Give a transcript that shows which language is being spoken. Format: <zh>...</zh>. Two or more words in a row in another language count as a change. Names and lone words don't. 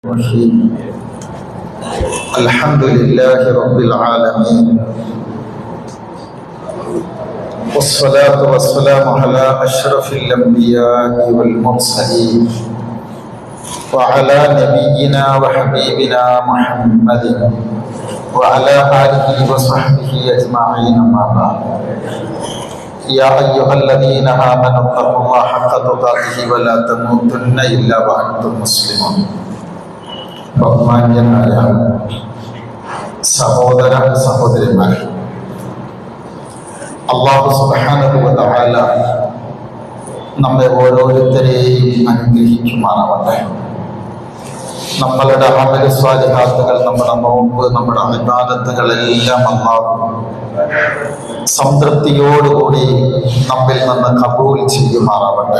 <ar>الحمد لله رب العالمين والصلاة والسلام على أشرف الأنبياء والمرسلين وعلى نبينا وحبيبنا محمد وعلى آله وصحبه أجمعين أما بعد يا أيها الذين آمنوا اتقوا الله حق تقاته ولا تموتن إلا وأنتم مسلمون.</ar> <ml>ബഹുമാന്യനായ സഹോദര സഹോദരിമാർ,</ml> <ar>الله سبحانه وتعالى</ar> <ml>നമ്മെ ഓരോരുത്തരെയും അനുഗ്രഹിക്കുമാറാവട്ടെ. നമ്മളുടെ അമല് സ്വാലിഹാത്തുകൾ, നമ്മുടെ നോമ്പ്, നമ്മുടെ ഇബാദത്തുകളെല്ലാം അല്ലാഹു സംതൃപ്തിയോടുകൂടി നമ്മിൽ നിന്ന് ഖബൂൽ ചെയ്യുമാറാവട്ടെ.</ml>